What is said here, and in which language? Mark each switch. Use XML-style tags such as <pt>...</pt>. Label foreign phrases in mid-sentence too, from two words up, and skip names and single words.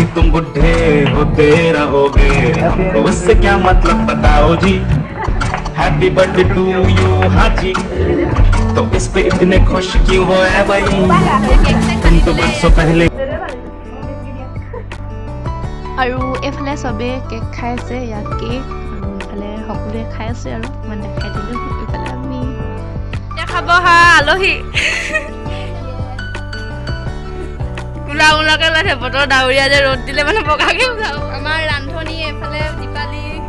<hi>तुम बुढ़े होते रहोगे हमको उससे क्या मतलब बताओ जी</hi> <en>happy birthday to you</en> <hi>हाँ जी तो इस पे इतने खुश क्यों हो है भाई तुम तो बरसों पहले</hi> <as>আৰু এইফালে চবেই কেক খাই আছে ইয়াত কেক আৰু এইফালে সকলোৱে খাই আছে আৰু ইমান দেখাই দিলোঁ এইফালে আমি খাব হা আলহী কোলা কোলাকে লাগে বতৰ ডাৱৰীয়া যে ৰ'দ দিলে মানে বগাকে যাওঁ আমাৰ ৰান্ধনী এফালে দীপালী</as>